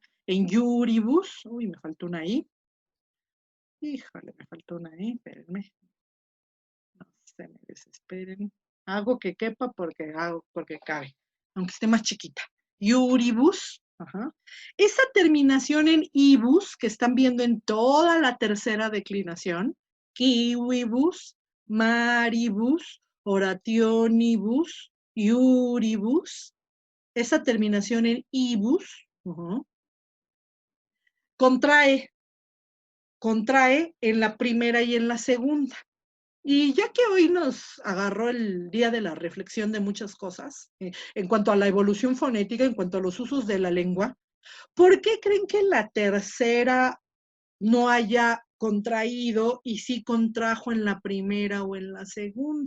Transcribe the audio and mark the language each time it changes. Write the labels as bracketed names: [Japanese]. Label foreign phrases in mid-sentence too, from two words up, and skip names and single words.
[Spanish] En iuribus, uy, me faltó una I. Híjole, me faltó una I, espérenme. No se me desesperen. Hago que quepa porque cabe, aunque esté más chiquita. Iuribus, ajá. Esa terminación en ibus que están viendo en toda la tercera declinación, [Latin] kiwibus, maribus, orationibus, iuribus, [Spanish] esa terminación en ibus, contrae en la primera y en la segunda. Y ya que hoy nos agarró el día de la reflexión de muchas cosas, en cuanto a la evolución fonética, en cuanto a los usos de la lengua, ¿por qué creen que la tercera no haya contraído y sí contrajo en la primera o en la segunda?